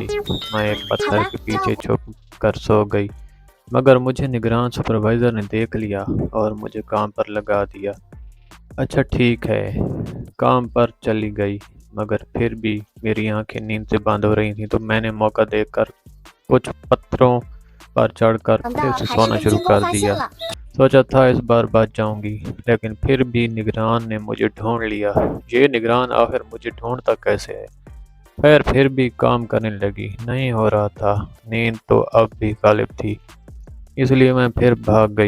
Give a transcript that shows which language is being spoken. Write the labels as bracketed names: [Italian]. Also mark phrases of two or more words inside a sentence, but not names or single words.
[Hindi] मैं एक पत्थर के पीछे छुप कर सो गई, मगर मुझे निगरान सुपरवाइजर ने देख लिया और मुझे काम पर लगा दिया। अच्छा ठीक है, काम पर चली गई, मगर फिर भी मेरी आंखें नींद से बंद हो रही थीं, तो मैंने मौका देखकर कुछ पत्थरों पर चढ़कर [Chinese] 等 [Hindi] फिर [Chinese] 到 [Hindi] से [Chinese] 还是 [Hindi] सोना [Chinese] 被 [Hindi] शुरू [Chinese] 监工 [Hindi] कर [Chinese] 发现 [Hindi] दिया। [Chinese] 了。 [Hindi] सोचा था इस बार बच जाऊंगी, लेकिन फिर भी निगरान ने मुझे ढूंढ लिया। ये निगरान आखिर मुझे ढूंढता कैसे है? खैर फिर भी काम करने लगी। नहीं हो रहा था। नींद तो अब भी गालिब थी, इसलिए मैं फिर भाग गई।